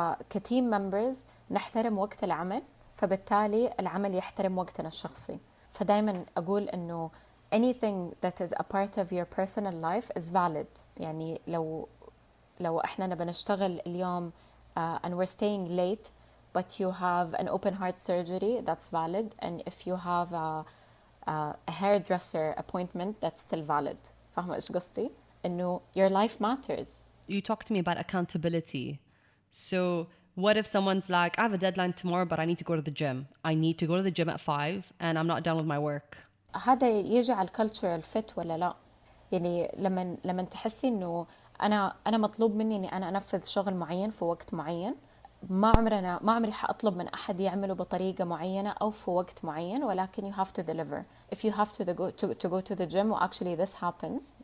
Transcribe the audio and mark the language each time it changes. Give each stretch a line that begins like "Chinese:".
Arabic: كتيم members نحترم وقت العمل، فبالتالي العمل يحترم وقتنا الشخصي.
English: فدايما أقول إنه anything that is a part of your personal life is valid. يعني لو إحنا نبى نشتغل اليوم and we're staying late but you have an open heart surgery, that's valid. And if you have a hairdresser appointment, that's still valid.
Arabic: فاهمة إيش قصدي؟ إنه your life matters.
English: You talked to me about accountability. So what if someone's like, I have a deadline tomorrow, but I need to go to the gym. I need to go to the gym at 5 and I'm not done with my work.
Arabic: هذا يجي على الكالتشرال فيت ولا لا؟ يعني لما تحسي إنه أنا مطلوب مني إني أنا أنفذ شغل معين في وقت معين، ما عمري حأطلب من أحد يعمله بطريقة معينة أو في وقت معين، ولكن you have to deliver.
English: If you have to go to the gym, well, actually this happens.